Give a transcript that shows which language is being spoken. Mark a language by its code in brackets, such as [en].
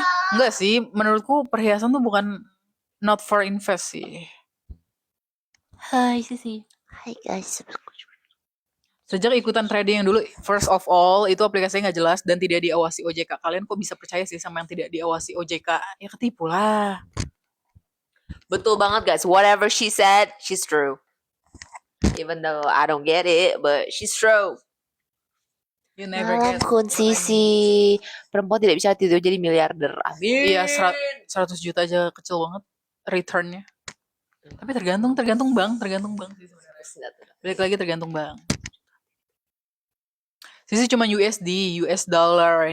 [id] Ah, enggak sih. Menurutku perhiasan tuh bukan [en] not for invest [id] sih. Hai Sisi. Hai guys. Sejak ikutan trading yang dulu, [en] first of all, [id] itu aplikasinya nggak jelas dan tidak diawasi OJK. Kalian kok bisa percaya sih sama yang tidak diawasi OJK? Ya ketipu lah. Betul banget guys. [en] Whatever she said, she's true. Even though I don't get it, but she's true. You never get. [id] Kun Sisi. Perempuan tidak bisa tidur jadi miliarder. Amin. Iya, 100 juta aja kecil banget returnnya. Tapi tergantung bank sih sebenarnya. Balik lagi tergantung bank. Sisi cuma USD, US dollar.